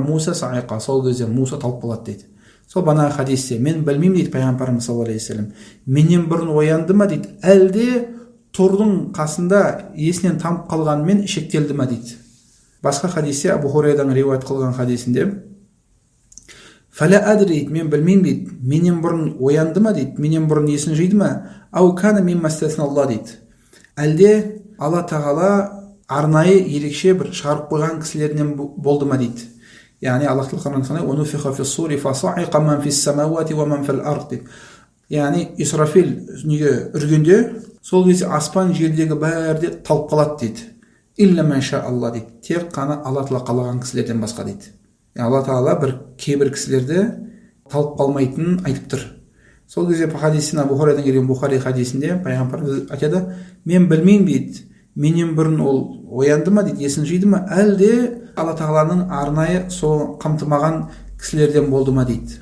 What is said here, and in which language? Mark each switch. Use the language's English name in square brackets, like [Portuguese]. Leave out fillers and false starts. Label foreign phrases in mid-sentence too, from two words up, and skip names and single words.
[Kazakh] Сол кезде Муса талып қалады дейді. Сол бана хадисте мен білмеймін дейді пайғамбарымыз [Arabic] صلى الله عليه وسلم, [Kazakh] менен бұрын оянды ма дейді, әлде тордың қасында есінен танып қалғанымен шектелді ма дейді. Басқа хадисте Абу Хурайрадан риуаят қылған хадисінде [Arabic] فلا أدري [Kazakh] дейді, мен білмеймін дейді, менен бұрын оянды ма дейді, менен бұрын есін жиды ма, [Arabic] أو كان ممن استثنى الله [Kazakh] дейді, әлде Алла тағала арнайы ерекше бір шығарып қойған кісілерінен болды ма дейді. Яғни Аллах Тағала [Arabic] «ونفخ في الصور فصعق من في السماوات ومن في الأرض» [Kazakh] дейді. Яғни Исрафил дүниеге үргенде сол кезде аспан жердегі бәрі де талып қалады дейді. [Arabic] إلا من شاء الله дейді. [Kazakh] Тек қана Алла Тағала қалаған кісілерден басқа дейді. Алла Тағала бір кейбір кісілерді талып қалмайтынын айтып тұр. Сол кезде хадистен Абу Хурайрадан келген Бухари хадисінде пайғамбарымыз айтады, мен білмеймін дейді, менен бұрын ол оянды ма дейді, есін жиды ма, әлде Алла Тағаланың арнайы сол қамтымаған кісілерден болды ма дейді.